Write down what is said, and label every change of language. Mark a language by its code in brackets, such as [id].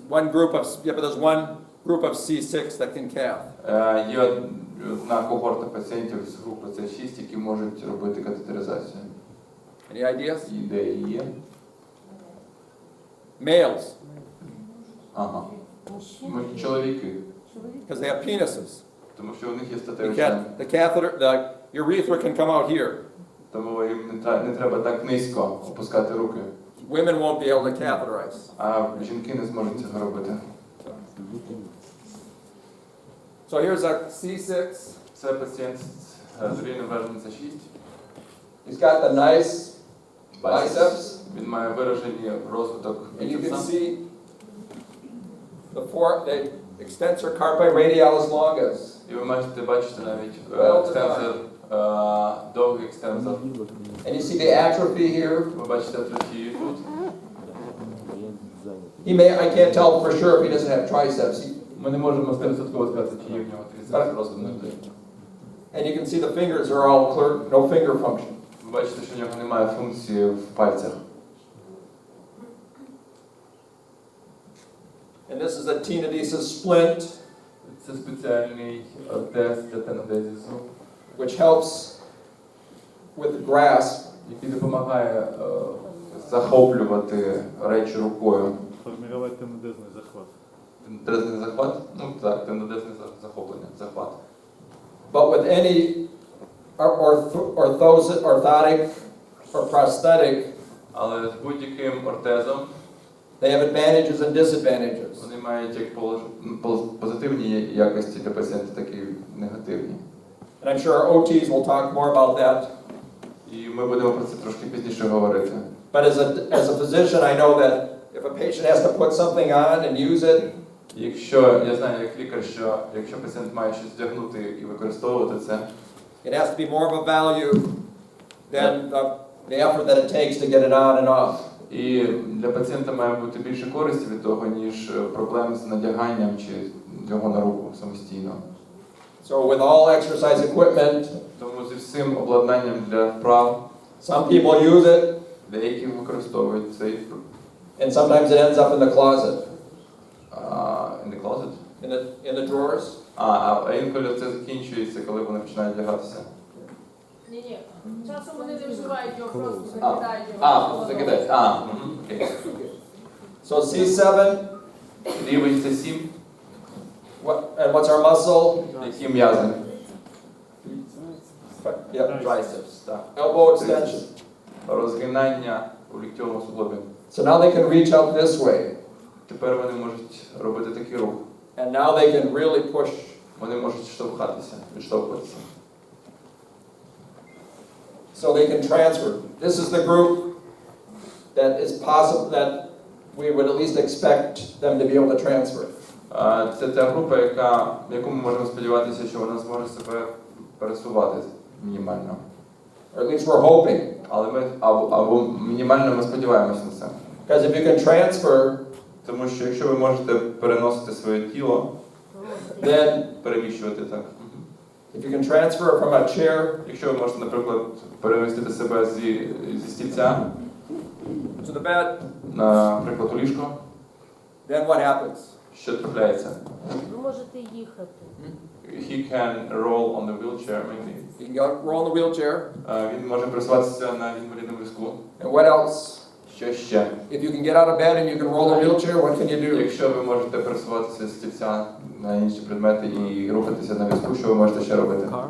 [en] One group of, but there's one group of C6 that can cath. [uk] Є одна когорта пацієнтів з групи С6, які можуть робити катетеризацію. [en] Any ideas? [uk] Ідеї є. [en] Males, [uk] Ага. Мужчина, Чоловіки. чоловік. [en] because they have penises. [uk] Тому що у них є [en] The, [uk] статевий член. [en] the catheter, the urethra can come out here. [uk] Тому їм не треба так низько опускати руки. [en] Women won't be able to catheterize. [uk] А жінки не зможуть цього робити. [en] So here's a C6. [uk] Це пацієнт з рівнем враження С6. [en] He's got the nice biceps, [uk] Він має виражений розвиток [en] and you can [uk] біцепса. [en] see the extensor carpi radialis longus. [uk] І ви можете бачити навіть екстензор, довгий екстензор. [en] And you see the atrophy here. [uk] Ви бачите атрофію тут. [en] I can't tell for sure if he doesn't have triceps. [uk] Ми не можемо 100% сказати, чи є в нього трицепс розвинутий. [en] And you can see the fingers are all clear, no finger function. [uk] Ви бачите, що в нього немає функції в пальцях. [en] And this is a tenodesis splint, [uk] Це спеціальний тест для тенодезісу, [en] which helps with the grasp. [uk] який допомагає захоплювати речі рукою. Формувати тенодезний захват. Тенодезний захват? Ну так, тенодезне захоплення, захват. [en] But with any orthotic or prosthetic, [uk] Але з будь-яким ортезом [en] they have advantages and disadvantages. [uk] вони мають як позитивні якості для пацієнта, так і негативні. [en] And I'm sure our OTs will talk more about that. [uk] І ми будемо про це трошки пізніше говорити. [en] But as a physician, I know that if a patient has to put something on and use it, [uk] Якщо я знаю як лікар, що якщо пацієнт має щось вдягнути і використовувати це, [en] it has to be more of a value than the effort that it takes to get it on and off. [uk] і для пацієнта має бути більше користі від того, ніж проблем з надяганням чи його на руку самостійно. [en] So with all exercise equipment, [uk] Тому зі всім обладнанням для вправ, [en] some people use it, [uk] деякі використовують цей [en] and sometimes it ends up in the closet, in the closet. in the drawers. [uk] А інколи це закінчується, коли вони починають вдягатися. Ні. Часом вони не вживають його, просто закидають його. Закидають. Окей. [en] So C7, [uk] Рівень це 7. [en] and what's our muscle? [uk] Які м'язи? [en] Yep. [uk] Triceps, так. [en] Elbow extension. [uk] Розгинання у ліктьовому суглобі. [en] So now they can reach out this way, [uk] Тепер вони можуть робити такий рух. [en] and now they can really push. [uk] Вони можуть штовхатися, відштовхуватися. [en] So they can transfer. This is the group that is possible that we would at least expect them to be able to transfer. [uk] Це та група, яку ми можемо сподіватися, що вона зможе себе пересувати мінімально. [en] Or at least we're hoping. [uk] Але ми або мінімально ми сподіваємося на це. [en] Because if you can transfer, [uk] Тому що якщо ви можете переносити своє тіло, [en] then [uk] переміщувати так. [en] if you can transfer from a chair [uk] Якщо ви можете, наприклад, перемістити себе зі стільця, [en] to the bed, [uk] наприклад, у ліжко, [en] then what happens? [uk] що трапляється? Ви можете їхати. [en] He can roll on the wheelchair, maybe. You can roll in the wheelchair. [uk] Він може пересуватися на інвалідному візку. [en] And what else? [uk] Що ще? [en] If you can get out of bed and you can roll the wheelchair, what can you do? [uk] Якщо ви можете пересуватися з стільця на інші предмети і рухатися на візку, що ви можете ще робити?